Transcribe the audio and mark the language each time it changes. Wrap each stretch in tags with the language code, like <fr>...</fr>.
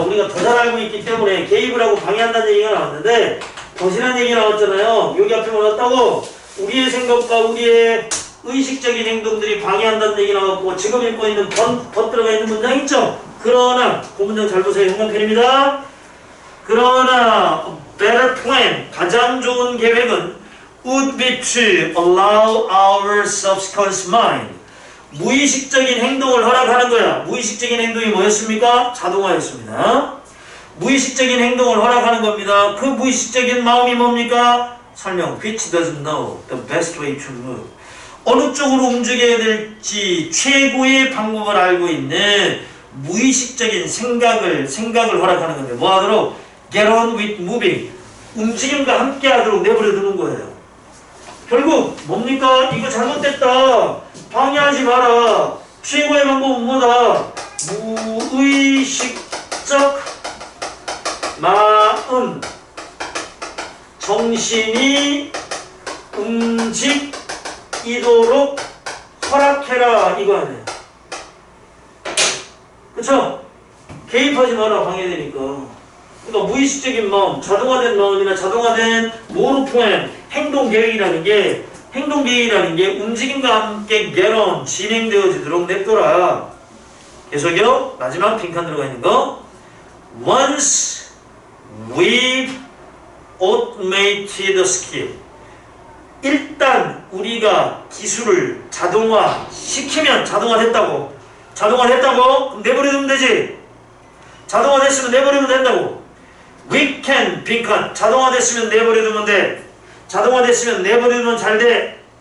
<ko>우리가 더 잘 알고 있기 때문에 개입을 하고 방해한다는 얘기가 나왔는데 덫이라는 얘기 나왔잖아요. 여기 앞에 뭐였다고? 우리의 생각과 우리의 의식적인 행동들이 방해한다는 얘기 나왔고, 지금 읽고 있는 덫 들어가 있는 문장 있죠? 그러나 그 문장 잘 보세요. 형광펜입니다. 그러나</ko> <en>a better plan,</en> <ko>가장 좋은 계획은</ko> <en>would be to allow our subconscious mind,</en> <ko>무의식적인 행동을 허락하는 거야. 무의식적인 행동이 뭐였습니까? 자동화였습니다. 무의식적인 행동을 허락하는 겁니다. 그 무의식적인 마음이 뭡니까? 설명.</ko> <en>Which doesn't know the best way to move.</en> <ko>어느 쪽으로 움직여야 될지 최고의 방법을 알고 있는 무의식적인 생각을 허락하는 건데, 뭐 하도록?</ko> <en>Get on with moving.</en> <ko>움직임과 함께 하도록 내버려 두는 거예요. 결국 뭡니까? 이거 잘못됐다. 방해하지 마라. 최고의 방법은 뭐다? 무의식적 마음, 정신이 움직이도록 허락해라. 이거 아니에요. 그쵸? 개입하지 마라. 방해되니까. 그러니까 무의식적인 마음, 자동화된 마음이나 자동화된 모르포엠, 행동계획이라는 게 움직임과 함께</ko> <en>get on,</en> <ko>진행되어지도록 냅둬라. 계속요. 마지막 빈칸 들어가 있는 거.</ko> <en>Once we've automated the skill.</en> <ko>일단 우리가 기술을 자동화시키면, 자동화됐다고. 그럼 내버려두면 되지. 자동화됐으면 내버리면 된다고.</ko> <en>We can,</en> <ko>빈칸. 자동화됐으면 내버려두면 돼. 자동화됐으면 내버려두면 잘 돼.</ko>